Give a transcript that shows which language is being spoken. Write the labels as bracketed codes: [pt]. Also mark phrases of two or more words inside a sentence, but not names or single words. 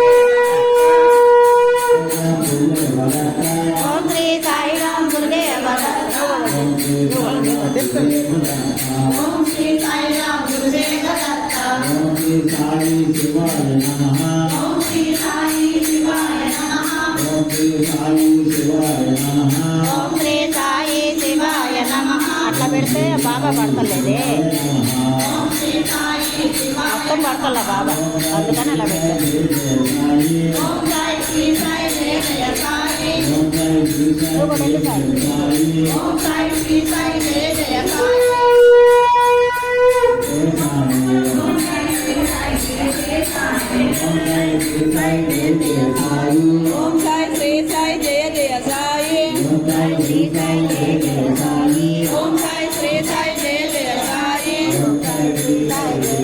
[sa] ओम श्री साई राम गुरुदेव दत्त ओम श्री साई राम गुरुदेव दत्त ओम श्री साई शिवाय नमः ओम श्री साई शिवाय नमः ओम श्री साई शिवाय नमः ओम श्री साई शिवाय नमः [te] అట్లా పెడితే బాబా పడతలేదే [sa] ఓం శ్రీ సాయి శివాయ [te] మొత్తం పడతల బాబా అందుకని అలా పెట్టారు [sa] ఓం సాయి శ్రీ సాయి జయ జయ సాయి ఓం సాయి శ్రీ సాయి జయ జయ సాయి ओम साई श्री साई जय जय साई ओम साई श्री साई जय जय साई ओम साई श्री साई जय जय साई ओम साई श्री साई